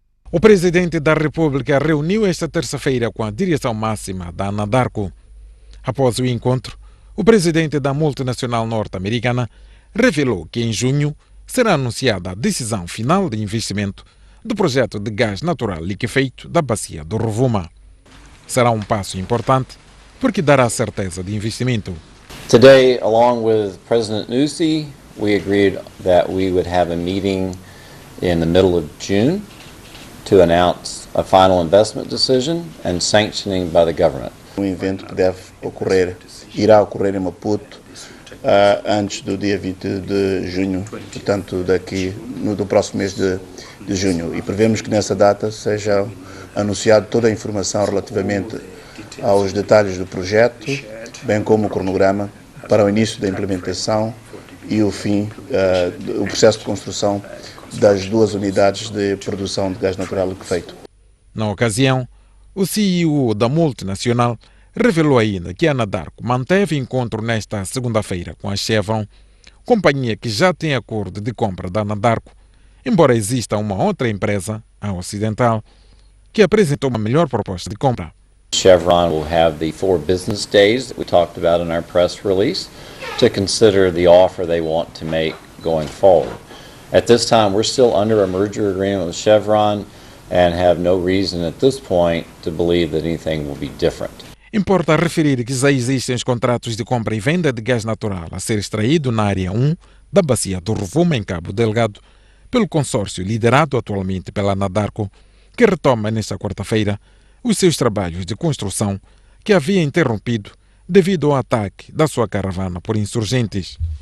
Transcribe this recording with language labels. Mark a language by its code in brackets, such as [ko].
[pt] O presidente da República reuniu esta terça-feira com a direção máxima da Anadarko. Após o encontro, o presidente da multinacional norte-americana revelou que em junho será anunciada a decisão final de investimento do projeto de gás natural liquefeito da bacia do Rovuma. Será um passo importante porque dará certeza de investimento. [en] Today, along with President Nyusi, we agreed that we would have a meeting in the middle of June to announce a final investment decision and sanctioning by the government. [pt] Um evento que irá ocorrer em Maputo antes do dia 20 de junho, portanto do próximo mês de junho. E prevemos que nessa data seja anunciada toda a informação relativamente aos detalhes do projeto, bem como o cronograma para o início da implementação e o fim, o processo de construção das 2 unidades de produção de gás natural liquefeito. Na ocasião, o CEO da multinacional revelou ainda que a Anadarko manteve encontro nesta segunda-feira com a Chevron, companhia que já tem acordo de compra da Anadarko, embora exista uma outra empresa, a Ocidental, que apresentou uma melhor proposta de compra. [en] Chevron will have the 4 business days that we talked about in our press release to consider the offer they want to make going forward. At this time, we're still under a merger agreement with Chevron and have no reason at this point to believe that anything will be different. [pt] Importa referir que já existem os contratos de compra e venda de gás natural a ser extraído na área 1 da bacia do Rovuma, em Cabo Delgado, pelo consórcio liderado atualmente pela Anadarko, que retoma nesta quarta-feira os seus trabalhos de construção que havia interrompido devido ao ataque da sua caravana por insurgentes.